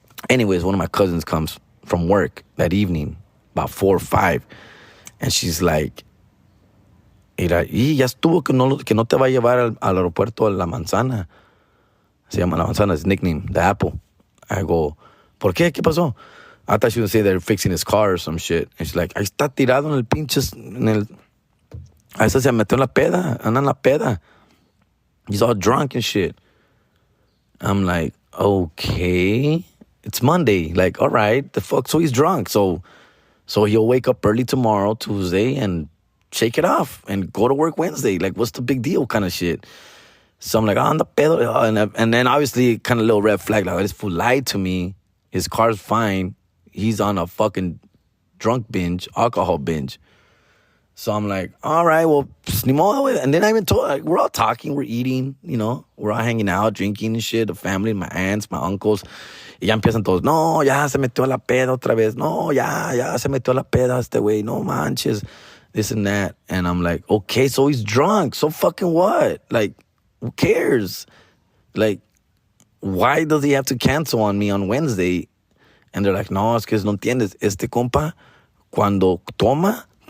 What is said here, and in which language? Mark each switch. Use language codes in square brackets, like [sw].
[en] Anyways, one of my cousins comes from work that evening, about 4 or 5, and she's like, [es] mira, y ya estuvo que no te va a llevar al aeropuerto a La Manzana. Se llama La Manzana, [en] his nickname, the Apple. I go, [es] ¿por qué? ¿Qué pasó? [en] I thought she would say they're fixing his car or some shit. And she's like, [es] ahí está tirado en el pinches, ahí se metió en la peda, anda en la peda. [en] He's all drunk and shit. I'm like, okay. It's Monday. Like, all right, the fuck? So he's drunk. So he'll wake up early tomorrow, Tuesday, and shake it off and go to work Wednesday. Like, what's the big deal kind of shit? So I'm like, [es] anda pedo. [en] And then obviously kind of little red flag. Like, this fool lied to me. His car's fine. He's on a fucking drunk binge, alcohol binge. So I'm like, all right, well, [es] ni modo. [en] And then I even told, like, we're all talking, we're eating, we're all hanging out, drinking and shit, the family, my aunts, my uncles. [es] Y ya empiezan todos, no, ya se metió a la peda otra vez. No, ya se metió a la peda este güey. No manches. [en] This and that. And I'm like, okay, so he's drunk. So fucking what? Like, who cares? Like, why does he have to cancel on me on Wednesday? And they're like, [es] no, es que no entiendes. Este compa, cuando toma.